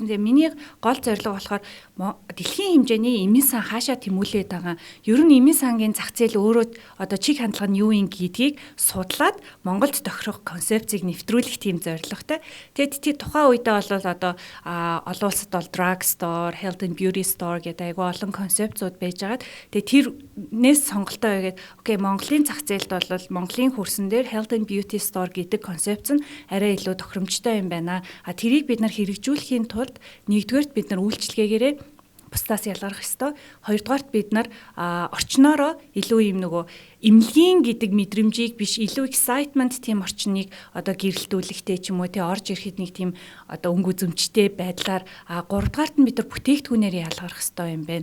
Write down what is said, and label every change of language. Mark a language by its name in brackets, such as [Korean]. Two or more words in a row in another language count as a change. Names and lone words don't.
[Mongolian] Тэгээ миний гол зорилго болохоор дэлхийн хэмжээний эмийн сан хаашаа тэмүүлээд байгаа. Ер нь эмийн сангийн зах зээл өөрөө одоо чиг хандлага нь юу юм гэдгийг судлаад Монголд тохирох концепцийг нэвтрүүлэх тийм зорилготой. Тэгээд тухайн үедээ бол одоо олон улсад бол [English] drug store, health and beauty store [Mongolian] гэдэг айгүй олон концепцууд байж байгаад тэгээд тэрнээс сонголтоо хийгээд окей Монголын зах зээлд бол Монголын хөрсөн дээр [English] health and beauty store [Mongolian] гэдэг концепц нь арай илүү тохиромжтой юм байна. Тэрийг бид нар хэрэгжүүлэхийн тулд нэгдүгээрт бид нар үйлчлэгээгээрээ бусдаас ялгарх ёстой. Хоёрдугаарт бид нар орчноороо илүү юм нөгөө эмнэлгийн гэдэг мэдрэмжийг биш илүү excitement тийм орчныг одоо гэрэлтүүлэхтэй ч юм уу тий орж ирэхэд нэг тийм одоо өнгө үзэмжтэй байдлаар гуравдугаарт нь бид нар бүтээгдэхүүнээр ялгарх ёстой юм байна.